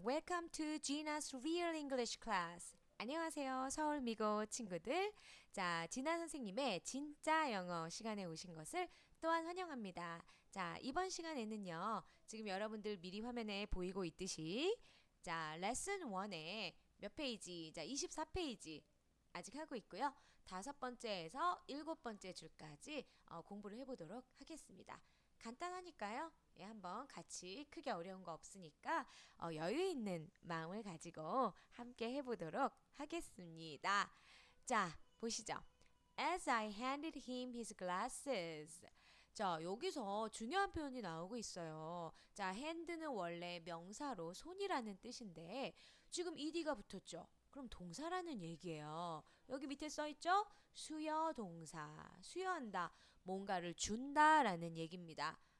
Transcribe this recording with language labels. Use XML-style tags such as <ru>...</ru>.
<en>Welcome to Gina's Real English Class.</en> <ko>안녕하세요, 서울 미고 친구들. 자, 지나 선생님의 진짜 영어 시간에 오신 것을 또한 환영합니다. 자, 이번 시간에는요, 지금 여러분들 미리 화면에 보이고 있듯이, 자, 레슨 1에 몇 페이지? 자, 24페이지. 아직 하고 있고요. 5번째에서 7번째 줄까지 공부를 해보도록 하겠습니다. 간단하니까요. 예, 한번 같이 크게 어려운 거 없으니까 여유 있는 마음을 가지고 함께 해보도록 하겠습니다. 자, 보시죠.</ko> <en>As I handed him his glasses.</en> <ko>자, 여기서 중요한 표현이 나오고 있어요. 자, hand는 원래 명사로 손이라는 뜻인데 지금 ed가 붙었죠. 그럼 동사라는 얘기예요. 여기 밑에 써있죠? 수여 동사. 수여한다. 뭔가를 준다라는 얘기입니다.</ko>